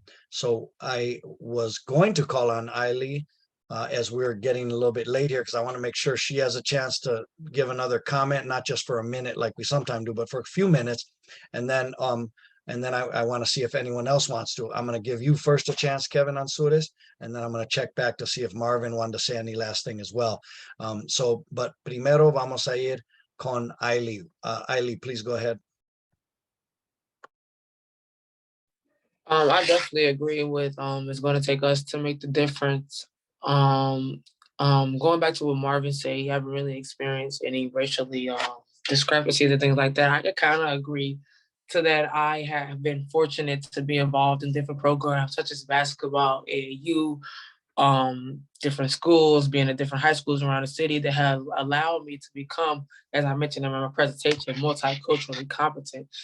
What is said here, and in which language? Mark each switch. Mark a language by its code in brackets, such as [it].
[en] So I was going to call on Illie as we're getting a little bit late here, because I want to make sure she has a chance to give another comment, not just for a minute like we sometimes do, but for a few minutes. And then I want to see if anyone else wants to. I'm going to give you first a chance, Kevin Anzures, and then I'm going to check back to see if Marvin wanted to say any last thing as well. [es] But primero vamos a ir con Illie. [en] Illie, please go ahead. I definitely agree with it's going to take us to make the difference. Going back to what Marvin said, you haven't really experienced any racially discrepancies and things like that. I could kind of agree to that. I have been fortunate to be involved in different programs such as basketball, AAU, different schools, being at different high schools around the city that have allowed me to become, as I mentioned in my presentation, multiculturally competent.